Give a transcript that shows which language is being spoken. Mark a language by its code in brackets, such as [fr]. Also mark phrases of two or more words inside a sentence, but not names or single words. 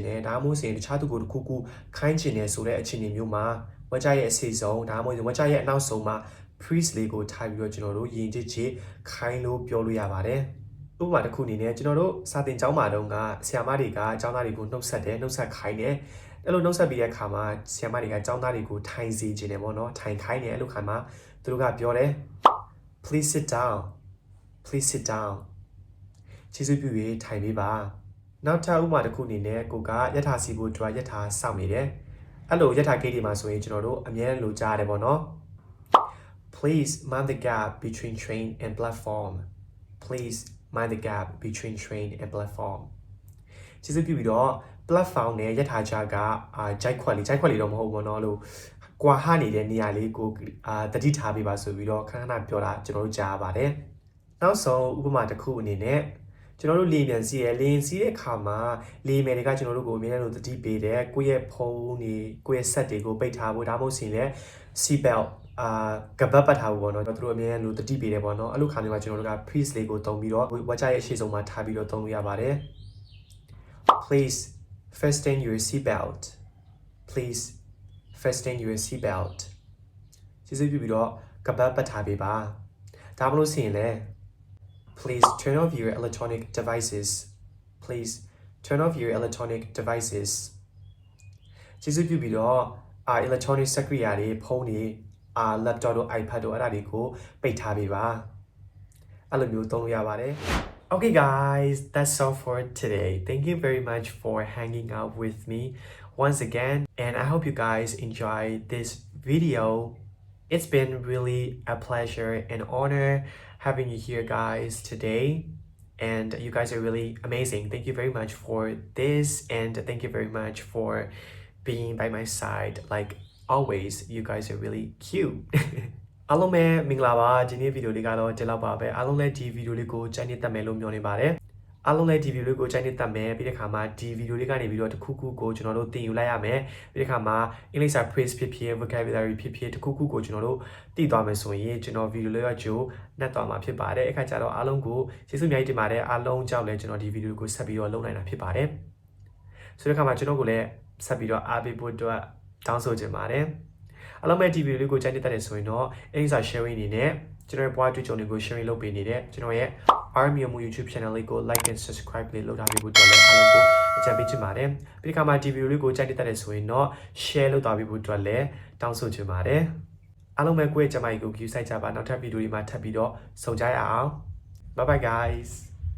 [my] နဲ့ဒါမှမဟုတ်ရင်တခြားသူကိုတစ်ခုခုခိုင်းခြင်းနဲ့ဆိုတဲ့အခြေအနေမျိုးမှာဝကြရဲ့အစီအဆုံးဒါမှမဟုတ်ဝကြရဲ့အနောက်ဆုံးမှာ phrase လေးကိုထားပြီးတော့ကျွန်တော် တို့ယဉ်ကျေးချခိုင်းလို့ပြောလို့ရပါတယ်ဥပမာတစ်ခုအနေနဲ့ကျွန်တော်တို့စာသင်ကျောင်းမှာတုန်းကဆရာမတွေကကျောင်းသားတွေကိုနှုတ်ဆက်တယ်နှုတ်ဆက်ခိုင်းတယ်အဲ့လိုနှုတ်ဆက်ပြီးတဲ့အခါမှာဆရာမတွေကကျောင်းသားတွေကိုထိုင်စေခြင်းတယ်ပေါ့နော်ထိုင်ခိုင်းတယ်အဲ့လိုခါမှာသူတို့ကပြောတယ် [en] please sit down please sit down [my] ကျေးဇူးပြု၍ထိုင်ပေးပါနောက်ထပ်ဥပမာတစ်ခုအနေနဲ့ကိုကယထာစီဖို့အတွက်ယထာစောင့်နေတယ်အဲ့လိုယထာဂိတ်တွေမှာဆိုရင်ကျွန်တော်တို့အများနဲ့လိုကြားရတယ်ပေါ့နော် [en] please mind the gap between train and platform please mind the gap between train and platform [my] ကျေးဇူးပြုပြီးတော့ platform နဲ့ယထာကြားကဂျိုက်ခွက်လေးတော့မဟုတ်ဘူးပေါ့နော်လို့ကွာဟနေတဲ့နေရာလေး ကိုတတိထားပေးပါဆိုပြီးတော့ခဏပြောတာကျွန်တော်တို့ကြားပါတယ်နောက်ဆုံးဥပမာတစ်ခုအနေနဲ့ကျွန်တော်တို့လေပြန်စီးရလေစီးတဲ့ အခါမှာလေမယ်တွေကကျွန်တော်တို့ကိုအမြဲတမ်းတတိပေးတယ်ကိုယ့်ရဲ့ဖုန်းတွေကိုယ့်ရဲ့ set တွေကိုပိတ်ထားဖို့ဒါမှမဟုတ်ရင်လည်း [en] seat belt [my] ကပတ်ပတ်ထားဖို့ပေါ့နော်သူတို့အမြဲတမ်းတတိပေးတယ်ပေါ့နော်အဲ့လိုခါမျိုးမှာကျွန်တော်တို့က please လေးကိုသုံးပြီးတော့ဝကြရဲ့အရှိဆုံးမှာထားပြီးတော့သုံးလို့ရပါတယ် [en] Please fasten your seat belt [my] Please fasten your seat belt ကျေးဇူးပြုပြီးတော့ကပတ်ပတ်ထားပေးပါဒါမှမဟုတ်ရင်လည်း [en] Please turn off your electronic devices. Please turn off your electronic devices. [my] ကျေးဇူးပြုပြီးတော့ electronic စက္ကူတွေဖုန်းတွေ laptop တို့ iPad တို့အဲ့ဒါတွေကိုပိတ်ထားပေးပါအဲ့လိုမျိုးသုံးလို့ရပါတယ် [en] Okay guys, that's all for today. Thank you very much for hanging out with me once again and I hope you guys enjoyed this video. It's been really a pleasure and honor having you here guys today and you guys are really amazing. Thank you very much for this and thank you very much for being by my side. Like always, you guys are really cute. [my] အားလုံးပဲမင်္ဂလာပါဒီနေ့ဗီဒီယိုလေးကတော့ဒီလောက်ပါပဲအားလုံးလည်းဒီဗီဒီယိုလေးကိုကြိုက်နေတတ်မယ်လို့မျှော်နေပါတယ်အားလုံးလည်းဒီဗီဒီယိုလေးကိုကြိုက်နေတတ်မယ်ပြီးတဲ့ခါမှာဒီဗီဒီယိုလေးကနေပြီးတော့တစ်ခုခုကိုကျွန်တော်တို့သင်ယူလိုက်ရမယ် ပြီးတဲ့ခါမှာအင်္ဂလိပ်စာ phrase ဖြစ်ဖြစ် vocabulary ဖြစ်ဖြစ်တစ်ခုခုကိုကျွန်တော်တို့သိသွားမယ်ဆိုရင်ကျွန်တော်ဗီဒီယိုလေးကကြိုနှက်သွားမှာဖြစ်ပါတယ်အခါကျတော့အား လုံးကိုကျေးဇူးအများကြီးတင်ပါတယ်အားလုံးကြောင့်လည်းကျွန်တော်ဒီဗီဒီယိုကိုဆက်ပြီးတော့လုပ်နိုင်တာဖြစ်ပါတယ်ဆိုတဲ့ခါမှာကျွန်တော်ကိုလည်းဆက်ပြီးတော့အား ပေးဖို့အတွက်တောင်းဆိုချင်ပါတယ်အားလုံးပဲဒီဗီဒီယိုလေးကိုကြိုက်နေတတ်တယ်ဆိုရင်တော့အင်္ဂလိပ်စာ sharing အနေနဲ့ကျွန်တော်ရဲ့ point တွေ့ကြုံတွေကို sharing လုပ်ပေးနေတဲ့ကျွန်တော်ရဲ့ Army Mu YouTube channel လေးကို [en] like and subscribe [my] လေးလုပ်ထားပေးဖို့အတွက်လည်းအားလုံးကိုအကြံပေးချင်ပါတယ်ပြီးခါမှာဒီဗီဒီယိုလေးကိုကြိုက်နေတတ်တယ်ဆိုရင်တော့ share လုပ်ထားပေးဖို့အတွက်လည်းတောင်းဆိုချင်ပါတယ်အားလုံးပဲကိုယ့်ရဲ့ကျမကြီးကို view ဆိုင်ကြပါနောက်ထပ်ဗီဒီယိုတွေမှာထပ်ပြီးတော့ဆုံကြရအောင် [en] bye bye guys